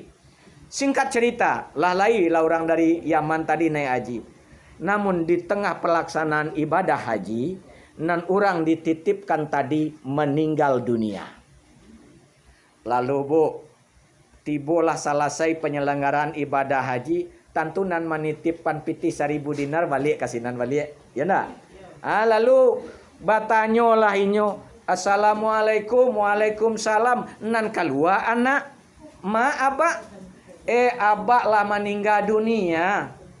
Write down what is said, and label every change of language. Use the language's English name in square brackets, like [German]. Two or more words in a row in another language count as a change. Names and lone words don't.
[Indonesian] Singkat cerita, lah orang dari Yaman tadi naik haji. Namun di tengah pelaksanaan ibadah haji, nan orang dititipkan tadi meninggal dunia. Lalu bu, tibolah selesai penyelenggaraan ibadah haji, [Minangkabau] tentu nan menitipkan pitih 1.000 dinar balik kasinan balik, ya ndak? Lalu batanyo lah inyo, [Arabic] assalamualaikum, waalaikumsalam, [Minangkabau] nan keluar anak, ma abak, abak lah meninggal dunia,